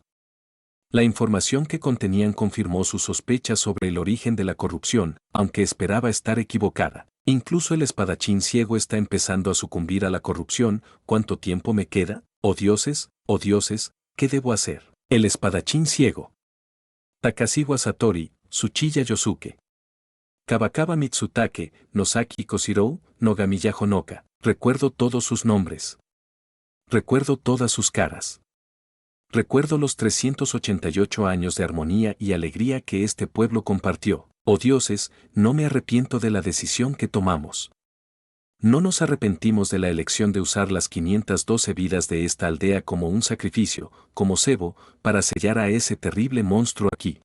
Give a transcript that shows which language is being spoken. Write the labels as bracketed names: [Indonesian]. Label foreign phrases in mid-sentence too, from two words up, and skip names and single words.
[Spanish] La información que contenían confirmó sus sospechas sobre el origen de la corrupción, aunque esperaba estar equivocada. Incluso el espadachín ciego está empezando a sucumbir a la corrupción. ¿Cuánto tiempo me queda? Oh dioses, ¿qué debo hacer? El espadachín ciego. Takashiwa Satori, Tsuchiya Yosuke. Kabakawa Mitsutake, Nosaki Koshirou, Nogamiya Honoka. Recuerdo todos sus nombres. Recuerdo todas sus caras. Recuerdo los 388 años de armonía y alegría que este pueblo compartió. Oh dioses, no me arrepiento de la decisión que tomamos. No nos arrepentimos de la elección de usar las 512 vidas de esta aldea como un sacrificio, como cebo, para sellar a ese terrible monstruo aquí.